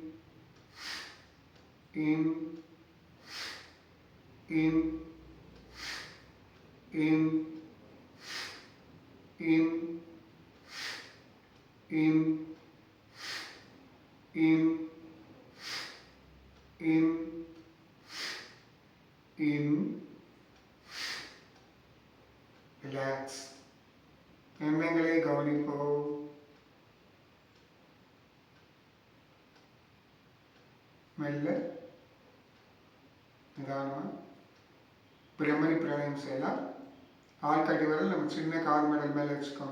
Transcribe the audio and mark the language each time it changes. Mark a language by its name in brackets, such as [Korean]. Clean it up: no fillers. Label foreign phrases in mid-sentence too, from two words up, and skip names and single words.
[Tamil] aim aim aim aim aim aim aim aim relax. எண்ணங்களை கவனிப்போம். மெல்ல நிதானமாக பிரம்மரி பிராணாயம் செய்யலாம். ஆள்காட்டி விரல் நம்ம சின்ன கால் மெடல் மேலே வச்சுக்கோங்க.